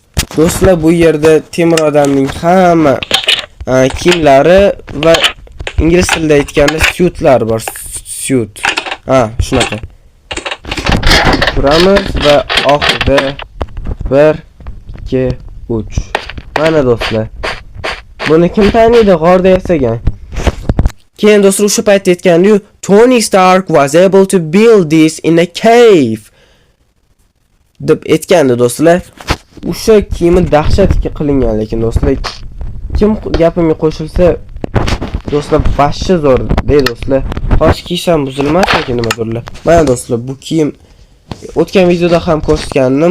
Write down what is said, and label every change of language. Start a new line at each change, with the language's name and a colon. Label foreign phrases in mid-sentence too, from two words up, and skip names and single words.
Uzbek: Do'stlar, bu yerda temir odamning hamma kiyimlari va ingliz tilida aytganda suitlar bor. Suit. Shunaqa. Turamiz va oxirida 1 2 3. Mana do'stlar. Buni kim taniydi? G'orda yasagan. Keyin do'stlar o'sha paytda aytgandim-ku,
English: Tony Stark was able to build this in a cave
Uzbek: deb aytgandi do'stlar. O'sha kiyimi dahshatga qilingan, lekin do'stlar kim gapimga qo'shilsa do'stlar vashshi zo'r deydi do'stlar. Xo'sh kiysam buzilmas lekin nimadirlar. Mana do'stlar bu kiyim o'tgan videoda ham ko'rsatgandim.